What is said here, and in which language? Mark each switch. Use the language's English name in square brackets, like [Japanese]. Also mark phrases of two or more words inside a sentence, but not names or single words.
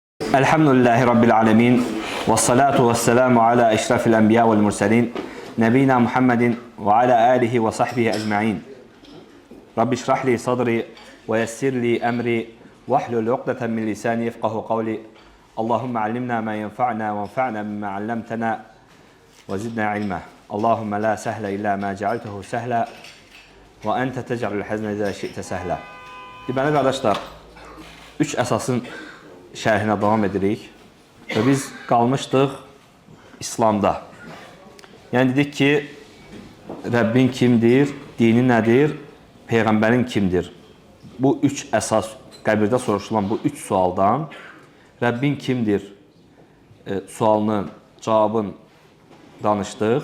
[Arabic] الحمد لله رب العالمين. والصلاة والسلام على أشرف الأنبياء والمرسلين. نبينا محمد وعلى آله وصحبه أجمعين. رب اشرح لي صدري ويسر لي أمري واحلل عقدة من لساني يفقهوا قولي. اللهم علمنا ما ينفعنا وانفعنا مما علمتنا وزدنا علما. اللهم لا سهل إلا ما جعلته سهلا وأنت تجعل الحزن إذا شئت سهلا. [Azerbaijani] Deməli, qardaşlar, 3 əsasın şərhinə davam edirik və biz qalmışdıq İslamda. Yəni dedik ki, Rəbbin kimdir, dini nədir, Peyğəmbərin kimdir? Bu 3 əsas, qəbirdə soruşulan bu 3 sualdan Rəbbin kimdir sualının, cavabını danışdıq.